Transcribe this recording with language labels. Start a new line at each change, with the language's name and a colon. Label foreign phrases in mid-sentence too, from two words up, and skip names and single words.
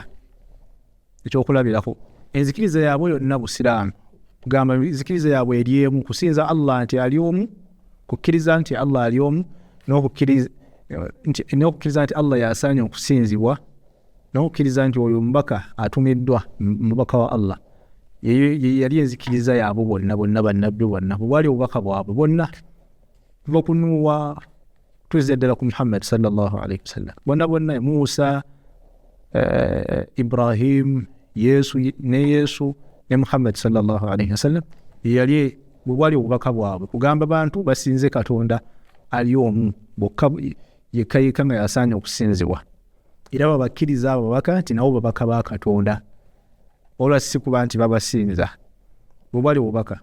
Ganda: Ekyokulabirako, enzikiriza yaabwe yonna busiraamu, kugamba enzikiriza yaabwe eri emu, kusinza Allah nti ali omu, kukkiriza nti Allah ali omu, n'okukkiriza nti Allah yasaanye okusinzibwa, n'okukkiriza nti oyo mubaka atumiddwa, mubaka wa Allah. Yali enzikiriza yaabwe bonna bannabbi bonna, bwali obubaka bwabwe bonna, kuva ku Nuuwa tuzze ddala ku Muhammad
Arabic: صلى الله عليه وسلم.
Ganda: Bonna Musa, Ibrahim, Yesu ne Muhammad
Arabic: صلى الله عليه وسلم
Ganda: yali bwali obubaka bwabwe kugamba bantu basinze Katonda ali omu bokka yekka nga yasaanye okusinzibwa, era babakkiriza abo babaka nti nabo babaka ba Katonda, olwa si kuba nti babasinza. Bwali obubaka.